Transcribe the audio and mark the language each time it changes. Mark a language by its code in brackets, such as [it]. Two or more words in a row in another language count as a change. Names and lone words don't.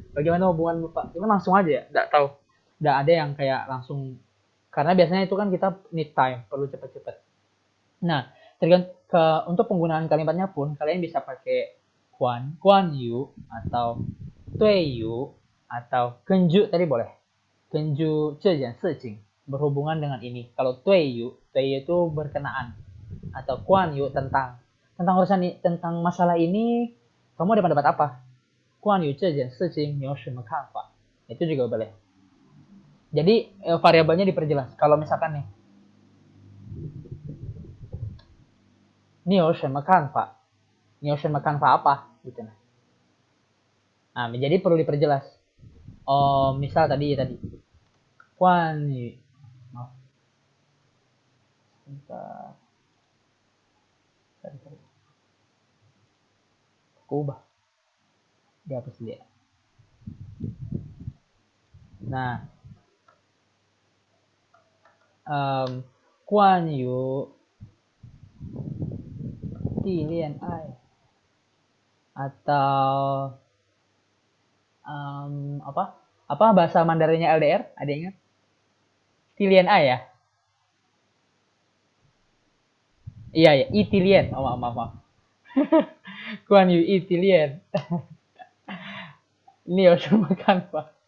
[id] Bagaimana hubungan Bapak? Itu langsung aja ya, enggak tahu. Enggak ada yang kayak langsung, karena biasanya itu kan kita [en] need time, [id] perlu cepet-cepet. Nah, untuk penggunaan kalimatnya pun kalian bisa pakai guan yu atau tui yu atau genju tadi boleh. Genju [zh] 这件事情 [id] berhubungan dengan ini. Kalau tui yu itu berkenaan atau guan yu tentang urusan ini, tentang masalah ini kamu ada pendapat apa? [zh] 关于这件事情你有什么看法? [id] Itu juga boleh. Jadi variabelnya diperjelas. Kalau misalkan nih, [zh] 你有什么看法? 你有什么看法 [id] apa? Gitu nah. Nah, jadi perlu diperjelas. Misal tadi. 关于 maaf. Bentar. Aku ubah. Dihapus dulu ya. Nah, [zh] 关于地恋爱 [id] atau apa bahasa Mandarinnya LDR? Ada ingat? Tilian A ya? Iya ya, Itilian. Maaf. [zh] 关于异地恋. [id] Ini harus makan Pak.